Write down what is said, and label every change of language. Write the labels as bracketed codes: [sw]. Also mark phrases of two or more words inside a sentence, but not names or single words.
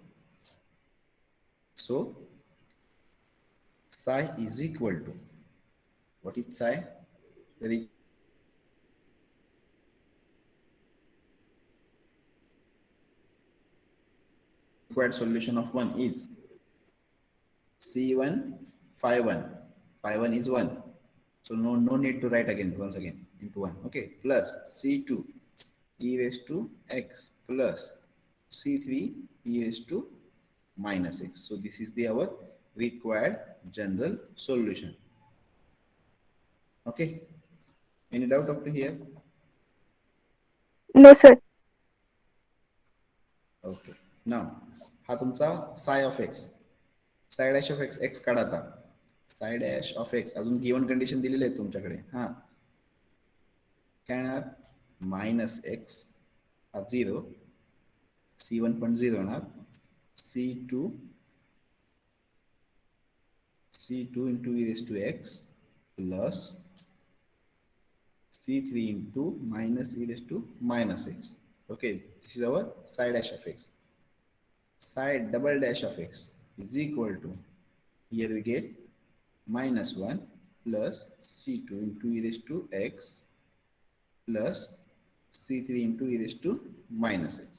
[en] So psi is equal to, what is psi? The required solution of 1 is C1 phi 1. Phi 1 is 1. So no need to write again once again into 1. Okay, plus C2 e raised to x plus C3 e raised to minus x. So this is the our required general solution. Okay, any doubt up to here? No, sir. okay, now [mr] हा तुमचा [en] psi of x, psi dash of x, x [mr] काढा आता. [en] psi dash of x अजून given condition [mr] दिलेली आहे तुमच्याकडे. हा काय येणार [en] minus x [mr] हा 0, C1 पण 0 होणार, [en] C2 into e raised to x plus C3 into minus e raised to minus x. Okay, this is our psi dash of x. Psi double dash of x is equal to, here we get minus 1 plus C2 into e raised to x plus C3 into e raised to minus x.